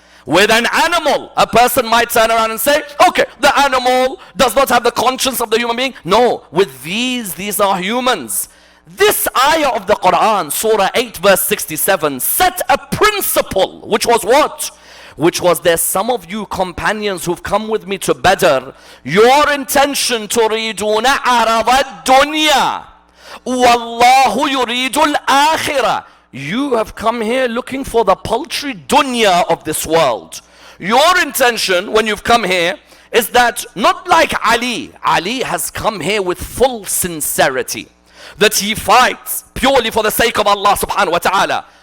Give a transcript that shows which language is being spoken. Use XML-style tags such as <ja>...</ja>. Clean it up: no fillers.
<en>With an animal, a person might turn around and say, okay, the animal does not have the conscience of the human being. No, with these are humans. This ayah of the Quran, Surah 8 verse 67, set a principle, which was what? Which was, there's some of you companions who've come with me to Badr. Your intention,</en> <ar>تُرِيدُونَ عَرَضَ الدُّنْيَا وَاللَّهُ يُرِيدُ الْآخِرَةِ.</ar> <en>You have come here looking for the paltry dunya of this world. Your intention when you've come here is that, not like Ali. Ali has come here with full sincerity, that he fights purely for the sake of Allah subhanahu wa ta'ala.</en>